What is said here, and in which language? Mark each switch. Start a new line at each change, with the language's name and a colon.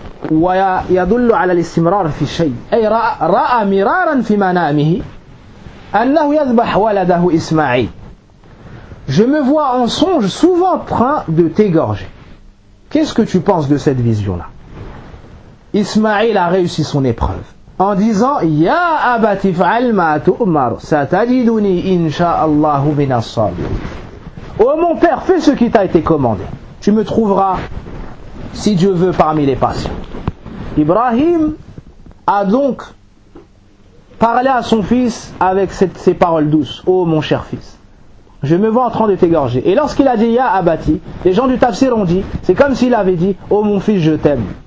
Arabic: ويدل على الاستمرار في الشيء أي رأى مرارا في منامه أنه يذبح ولده إسماعيل.
French: Je me vois en songe souvent train de t'égorger. Qu'est-ce que tu penses de cette vision-là? Ismaïl a réussi son épreuve en disant
Arabic: يا أبت فعل ما تؤمر ستجدني إن شاء الله من الصابرين.
French: Oh mon père, fais ce qui t'a été commandé. Tu me trouveras, si Dieu veut, parmi les patients. Ibrahim a donc parlé à son fils avec ces paroles douces. Oh mon cher fils, je me vois en train de t'égorger. Et lorsqu'il a dit Ya Abati, les gens du tafsir ont dit, c'est comme s'il avait dit, oh mon fils, je t'aime.